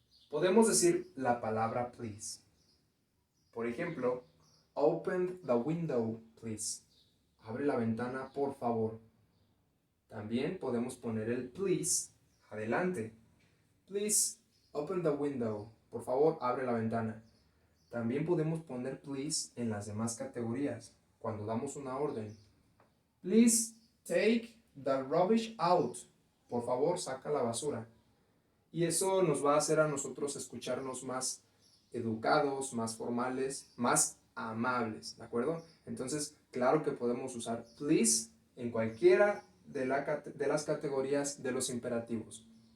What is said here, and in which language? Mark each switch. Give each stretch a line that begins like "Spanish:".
Spanish: Podemos decir la palabra please. Por ejemplo,
English: open the window, please.
Spanish: Abre la ventana, por favor. También podemos poner el please adelante.
English: Please open the window.
Spanish: Por favor, abre la ventana. También podemos poner please en las demás categorías. Cuando damos una orden.
English: Please take the rubbish out.
Spanish: Por favor, saca la basura. Y eso nos va a hacer a nosotros escucharnos más educados, más formales, más amables, ¿de acuerdo? Entonces, claro que podemos usar please en cualquiera de las categorías de los imperativos.